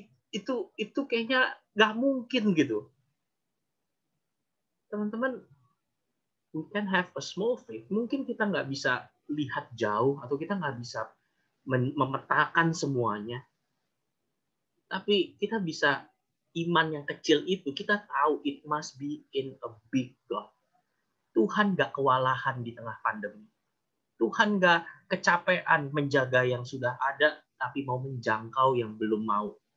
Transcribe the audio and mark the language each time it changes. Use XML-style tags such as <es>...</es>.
<id>Itu kayaknya nggak mungkin gitu.</id> <en>Teman-teman, we can have a small faith.</en> <id>Mungkin kita nggak bisa lihat jauh atau kita nggak bisa memetakan semuanya. Tapi kita bisa iman yang kecil itu kita tahu</id> <en>it must be in a big God.</en> <id>Tuhan nggak kewalahan di tengah pandemi. Tuhan nggak kecapean menjaga yang sudah ada, tapi mau menjangkau yang belum mau.</id>